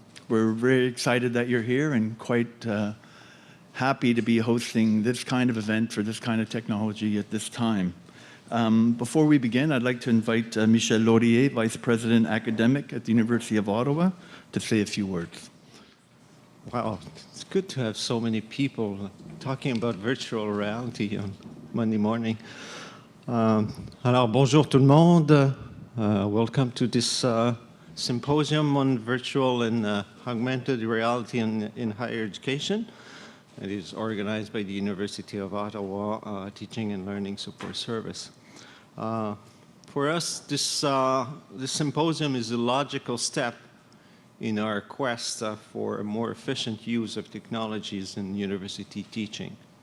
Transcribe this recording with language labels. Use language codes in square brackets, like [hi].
[en] We're very excited that you're here and quite happy to be hosting this kind of event for this kind of technology at this time. Before we begin, I'd like to invite Michel Laurier, Vice President Academic at the University of Ottawa, to say a few words. Wow, it's good to have so many people talking about virtual reality on Monday morning. [fr] Alors, bonjour tout le monde. [en] Welcome to this symposium on virtual and augmented reality in higher education. It is organized by the University of Ottawa Teaching and Learning Support Service. For us, this symposium is a logical step in our quest for a more efficient use of technologies in university teaching.